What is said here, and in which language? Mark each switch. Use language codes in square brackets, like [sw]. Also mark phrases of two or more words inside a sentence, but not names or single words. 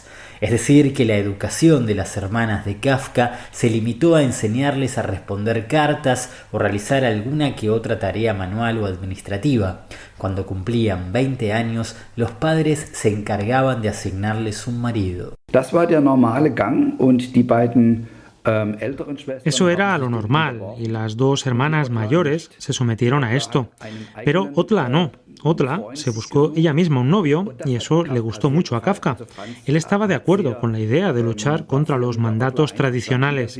[es] Es decir, que la educación de las hermanas de Kafka se limitó a enseñarles a responder cartas o realizar alguna que otra tarea manual o administrativa. Cuando cumplían 20 años, los padres se encargaban de asignarles un marido. [de] Das war der normale Gang und die beiden [es] Eso era lo normal, y las 2 hermanas mayores se sometieron a esto. Pero Otla no. Otla se buscó ella misma un novio y eso le gustó mucho a Kafka. Él estaba de acuerdo con la idea de luchar contra los mandatos tradicionales.